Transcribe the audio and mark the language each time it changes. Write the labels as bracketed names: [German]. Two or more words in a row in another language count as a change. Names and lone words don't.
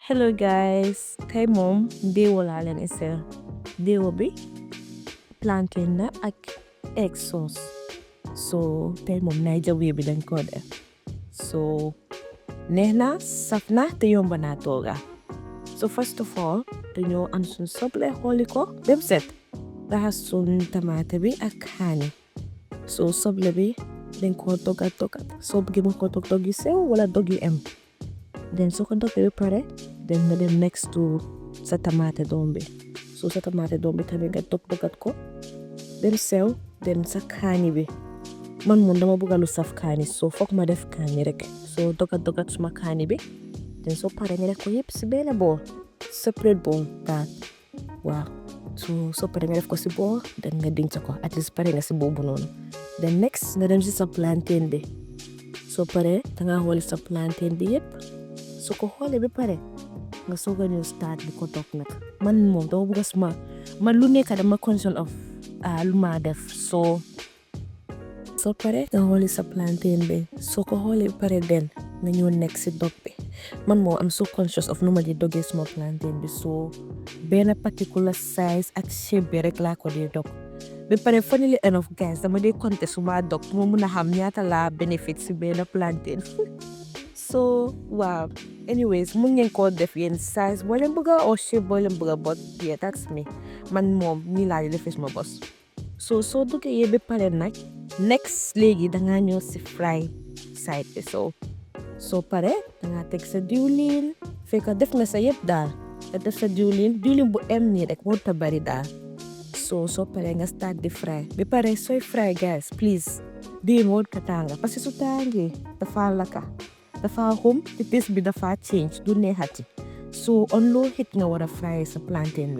[English] Hello guys, [Wolof] tey moom déewo laa leen isel déewo bi plantain la ak [English] egg sauce [Wolof] so tey moom [English] Naija way [Wolof] bi dañ ko def so neex na saf na te yomba naa tooga so [English] first of all [Wolof] dañoo am suñ soble xooli ko bem set raxas suñ tamaate bi ak kaani so soble bi dañ ko togat soo bëggee mu ko dog yu sew wala dog yu em then soo ko dogee ba pare then nga dem [English] next to [Wolof] sa tamaate doom bi so sa tamaate doom bi tamit nga dogat ko dem sew then sa kaani bi man moom dama bëgg lu saf kaani so foog ma def kaani rek so dogat suma kaani bi then soo pare nga def ko yëpp si benn bool [English] separate bowl [Wolof] daal waaw so soo pare nga def ko si bool then nga denc ko [English] at least [Wolof] pare nga si boobu noonu then next nga dem si sa plantain bi soo pare danga xooli sa plantain bi yëpp soo ko xoolee ba pare nga soog a ñëw start di ko dog nag man moom dama bëgg suma man lu nekk dama [English] conscious of [Wolof] lu ma def soo pare nga xooli sa plantain bi soo ko xoolee ba pare den nga ñëw nekk si dog bi man moom am so [English] conscious of [Wolof] nu ma di dogee suma plantain bi so benn [English] particular size [Wolof] ak shape bi rek laa ko di dog ba pare [English] funnily enough guys [Wolof] dama di compter suma dog moo mun a xam ñaata laa benefit si benn plantain so waaw anyways mun ngeen ko def yeen size boo leen bëgga or shape boo leen bëgga [English] but yeah that's me [Wolof] man moom nii laa di defee suma bos so soo duggee yee ba pare nag next léegi dangaa ñëw si [English] fry side [Wolof] bi soo pare dangaa teg sa diwlin fekk def nga sa yëpp daal nga def sa diwlin bu em nii rek warut a bari daal soo pare nga start di fry ba pare sooy fry guys please diwlin warut ka tànga [French] parce que [Wolof] su tàngee dafa laka dafa xum te taste bi dafa change du neexati so [English] on low heat [Wolof] nga war a fry sa plantain bi